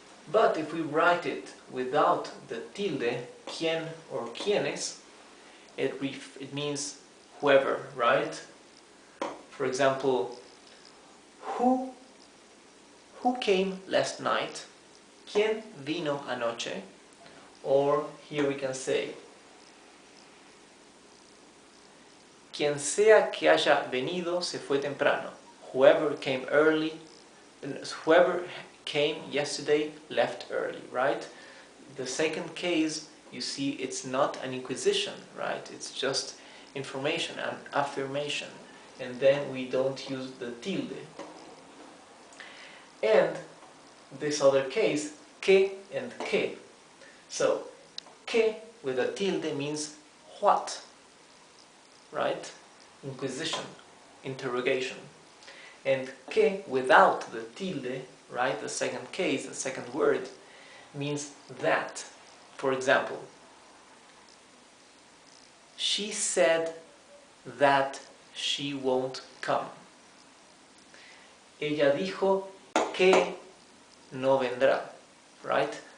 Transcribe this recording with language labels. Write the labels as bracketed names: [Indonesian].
[English] But if we write it without the tilde, quién or quiénes, it means whoever, right? For example, who came last night? [Spanish] ¿Quién vino anoche? [English] Or here we can say, [Spanish] quien sea que haya venido se fue temprano. [English] Whoever came early, whoever came yesterday left early, right? The second case, you see, it's not an inquisition, right? It's just information, an affirmation. And then we don't use the tilde. And this other case, que and que. So, que with a tilde means what, right? Inquisition, interrogation. And que without the tilde, right, the second case, the second word, means that. For example, she said that she won't come. [Spanish] Ella dijo que no vendrá, [English] right?